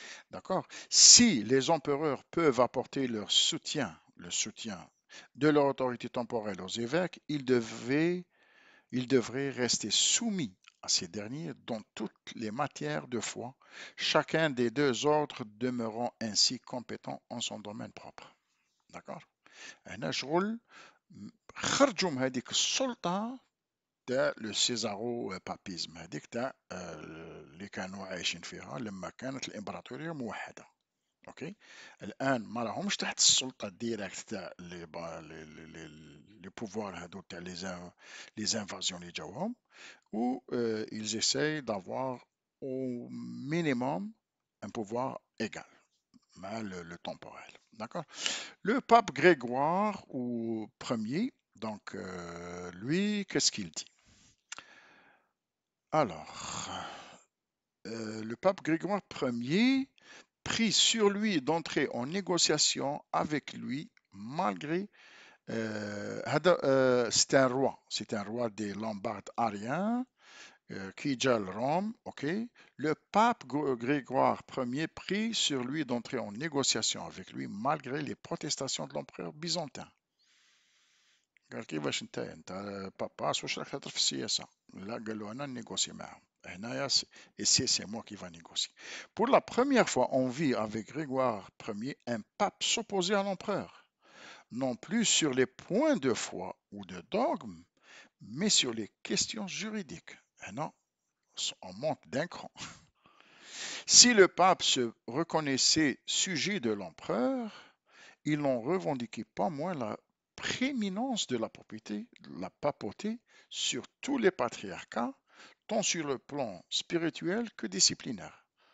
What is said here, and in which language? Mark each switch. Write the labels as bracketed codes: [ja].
[fr] d'accord si les empereurs peuvent apporter leur soutien le soutien de leur autorité temporelle aux évêques ils devraient rester soumis à ces derniers dans toutes les matières de foi, chacun des deux ordres demeurant ainsi compétent en son domaine propre. [ar] D'accord هنا شغل خرجوا من هذيك السلطة تاع لو سيزارو بابيزم هذيك تاع اللي كانوا عايشين فيها لما كانت الامبراطورية موحدة اوكي الان ما راهمش تحت السلطه الديريكت تاع لي بوفوار هادو تاع لي انفازيون اللي جاوهم [fr] où ils essayent d'avoir au minimum un pouvoir égal, le temporel. D'accord. Le pape Grégoire ou premier, donc lui, qu'est-ce qu'il dit? Alors, le pape Grégoire Ier prit sur lui d'entrer en négociation avec lui malgré c'est un roi des Lombards ariens qui gèle Rome, ok. Le pape Grégoire Ier prit sur lui d'entrer en négociation avec lui malgré les protestations de l'empereur byzantin. [ar] قال كيفاش انت باباس واش راك تهضر في السياسه لا قال له انا نيغوسي معاهم هنايا [fr] et c'est moi qui va négocier. Pour la première fois on vit avec Grégoire Ier un pape s'opposer à l'empereur, non plus sur les points de foi ou de dogme, mais sur les questions juridiques. Non, on monte d'un cran. Si le pape se reconnaissait sujet de l'empereur, il n'en revendiquait pas moins la prééminence de la papauté sur tous les patriarcats, tant sur le plan spirituel que disciplinaire.